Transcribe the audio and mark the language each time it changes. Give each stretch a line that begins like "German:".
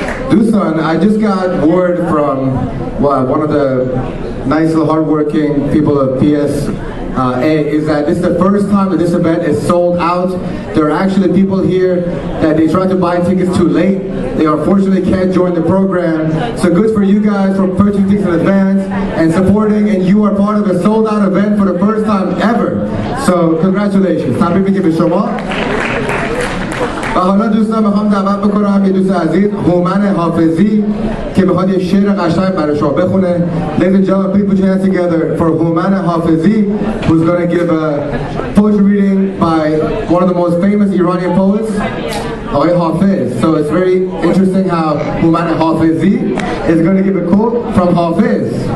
English: Dusan, I just got word from one of the nice little hardworking people of PSA is that this is the first time that this event is sold out. There are actually people here that they tried to buy tickets too late. They unfortunately can't join the program. So good for you guys for purchasing tickets in advance and supporting, and you are part of a sold out event for the first time ever. So congratulations.
Persian: Tabrik migem be shoma. و حالا دوستان میخوام دعوت بکنم یه دوست عزیز هومن حافظی که میخواد یه شعر قشنگ برای شما بخونه.
English: Ladies and gentlemen, please put your hands together for Houman Hafizi, who's going to give a poetry reading by one of the most famous Iranian poets, Hafiz. So it's very interesting how Houman Hafizi is going to give a quote from Hafiz.